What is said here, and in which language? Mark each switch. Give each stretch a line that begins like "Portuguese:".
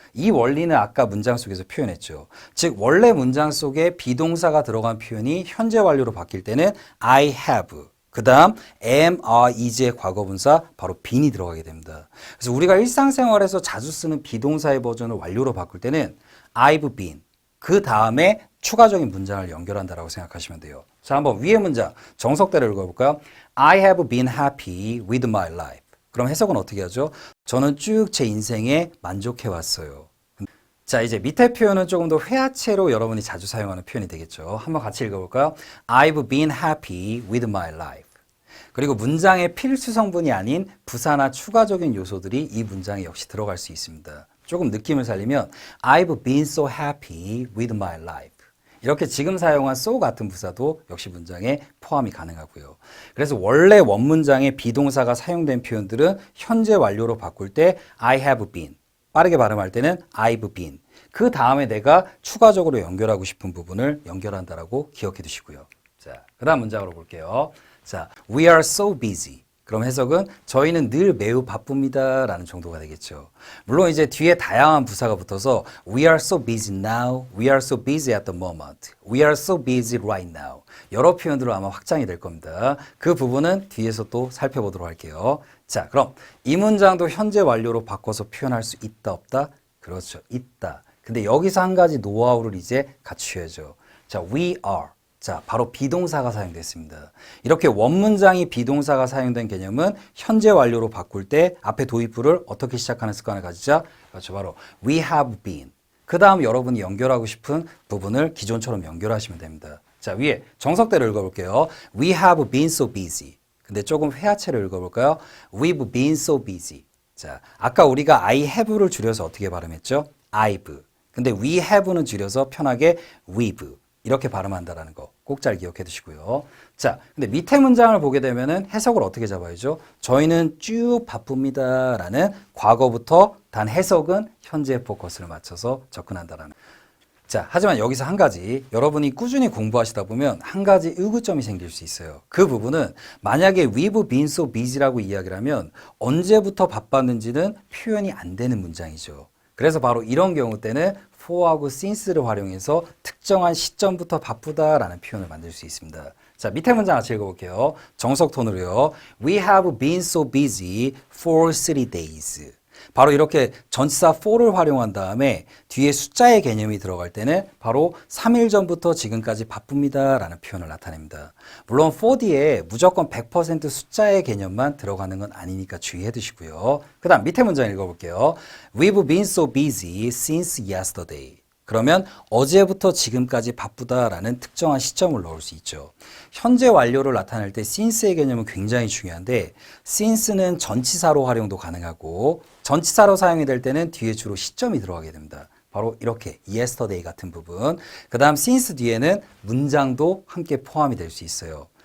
Korean: 이 원리는 아까 문장 속에서 표현했죠. 즉 원래 문장 속에 비동사가 들어간 표현이 현재 완료로 바뀔 때는
English: I have,
Korean: 그 다음 am, are, is의 과거분사 바로 been이 들어가게 됩니다. 그래서 우리가 일상생활에서 자주 쓰는 비동사의 버전을 완료로 바꿀 때는
English: I've been,
Korean: 그 다음에 추가적인 문장을 연결한다라고 생각하시면 돼요. 자, 한번 위의 문장 정석대로 읽어볼까요?
English: I have been happy with my life.
Korean: 그럼 해석은 어떻게 하죠? 저는 쭉 제 인생에 만족해 왔어요. 자, 이제 밑에 표현은 조금 더 회화체로 여러분이 자주 사용하는 표현이 되겠죠. 한번 같이 읽어볼까요?
English: I've been happy with my life.
Korean: 그리고 문장의 필수 성분이 아닌 부사나 추가적인 요소들이 이 문장에 역시 들어갈 수 있습니다. 조금 느낌을 살리면
English: I've been so happy with my life.
Korean: 이렇게 지금 사용한 so 같은 부사도 역시 문장에 포함이 가능하고요. 그래서 원래 원문장에 비동사가 사용된 표현들은 현재 완료로 바꿀 때
English: I have been,
Korean: 빠르게 발음할 때는
English: I've been,
Korean: 그 다음에 내가 추가적으로 연결하고 싶은 부분을 연결한다라고 기억해 두시고요. 자, 그 다음 문장으로 볼게요.
English: 자, we are so busy.
Korean: 그럼 해석은 저희는 늘 매우 바쁩니다 라는 정도가 되겠죠. 물론 이제 뒤에 다양한 부사가 붙어서
English: we are so busy now, we are so busy at the moment, we are so busy right now
Korean: 여러 표현들로 아마 확장이 될 겁니다. 그 부분은 뒤에서 또 살펴보도록 할게요. 자, 그럼 이 문장도 현재 완료로 바꿔서 표현할 수 있다 없다? 그렇죠, 있다. 근데 여기서 한 가지 노하우를 이제 갖추셔야죠.
English: 자, we are.
Korean: 자, 바로 비동사가 사용됐습니다. 이렇게 원문장이 비동사가 사용된 개념은 현재 완료로 바꿀 때 앞에 도입부를 어떻게 시작하는 습관을 가지자? 그렇죠, 바로
English: we have been.
Korean: 그 다음 여러분이 연결하고 싶은 부분을 기존처럼 연결하시면 됩니다. 자, 위에 정석대로 읽어볼게요.
English: We have been so busy.
Korean: 근데 조금 회화체로 읽어볼까요?
English: We've been so busy.
Korean: 자, 아까 우리가
English: I have
Korean: 를 줄여서 어떻게 발음했죠?
English: I've.
Korean: 근데
English: we have
Korean: 는 줄여서 편하게
English: we've.
Korean: 이렇게 발음한다라는 거 꼭 잘 기억해 두시고요. 자, 근데 밑에 문장을 보게 되면은 해석을 어떻게 잡아야죠? 저희는 쭉 바쁩니다라는 과거부터 단 해석은 현재 포커스를 맞춰서 접근한다라는. 자, 하지만 여기서 한 가지, 여러분이 꾸준히 공부하시다 보면 한 가지 의구점이 생길 수 있어요. 그 부분은 만약에
English: we've been so busy
Korean: 라고 이야기를 하면 언제부터 바빴는지는 표현이 안 되는 문장이죠. 그래서 바로 이런 경우 때는 for하고 since를 활용해서 특정한 시점부터 바쁘다라는 표현을 만들 수 있습니다. 자, 밑에 문장 같이 읽어볼게요. 정석 톤으로요.
English: We have been so busy for 3 days.
Korean: 바로 이렇게 전치사 for를 활용한 다음에 뒤에 숫자의 개념이 들어갈 때는 바로 3일 전부터 지금까지 바쁩니다 라는 표현을 나타냅니다. 물론 for 뒤에 무조건 100% 숫자의 개념만 들어가는 건 아니니까 주의해 두시고요. 그 다음 밑에 문장 읽어볼게요.
English: We've been so busy since yesterday.
Korean: 그러면 어제부터 지금까지 바쁘다라는 특정한 시점을 넣을 수 있죠. 현재 완료를 나타낼 때 since의 개념은 굉장히 중요한데 since는 전치사로 활용도 가능하고 전치사로 사용이 될 때는 뒤에 주로 시점이 들어가게 됩니다. 바로 이렇게 yesterday 같은 부분. 그 다음 since 뒤에는 문장도 함께 포함이 될 수 있어요.